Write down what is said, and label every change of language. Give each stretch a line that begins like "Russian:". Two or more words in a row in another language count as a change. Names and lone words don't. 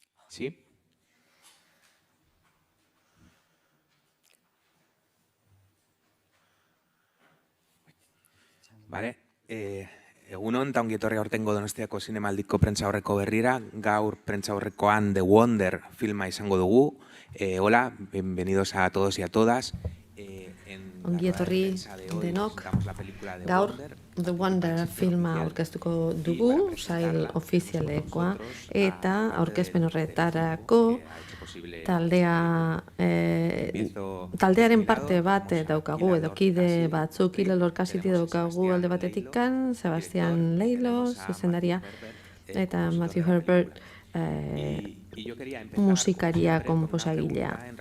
Spanish: Sí. Vale.
Basque: Egunon, eta ongi etorri aurtengo Donostiako Zinemaldiko prentsaurreko berrira. Gaur prentsaurrekoan The Wonder filma izango dugu.
Spanish: Hola, bienvenidos a todos y a todas.
Basque: Ongi etorri denok, gaur The Wonder filma aurkeztuko dugu, sail ofizialekoa, eta aurkezpen horretarako taldearen parte bat daukagu, edo kide batzuk, Ile Lorcasity daukagu alde batetikan, Sebastian Leilo, zuzendaria, eta Matthew Herbert, musikaria, konposagilea.